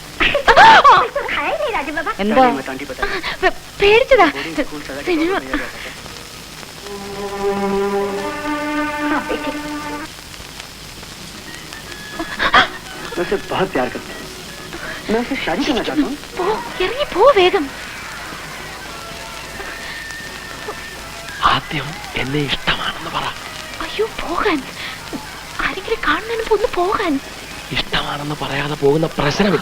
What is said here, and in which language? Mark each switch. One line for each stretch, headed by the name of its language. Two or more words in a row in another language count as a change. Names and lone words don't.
Hindi: तो खाया ही नहीं राजू बाबा
Malayalam: എന്താ
Hindi: मत आंटी बता
Malayalam: പേടിച്ചതാ
Hindi: बोर्डिंग स्कूल सजा के
Malayalam: സിനിമ
Hindi: तौर पर भेजा जाता है। हाँ बेटे मैं उसे बहुत प्यार करता हूँ मैं उससे शादी करना चाहता हूँ
Malayalam: പോ ഇറങ്ങി പോ വേഗം. ആദ്യം എന്നെ ഇഷ്ടമാണെന്ന് പറ. അയ്യോ പോകാൻ ആരെങ്കിലും കാണുന്നതിന് മുമ്പ് ഒന്ന് പോകാൻ. ഇഷ്ടമാണെന്ന് പറയാതെ പോകുന്ന പ്രശ്നമില്ല.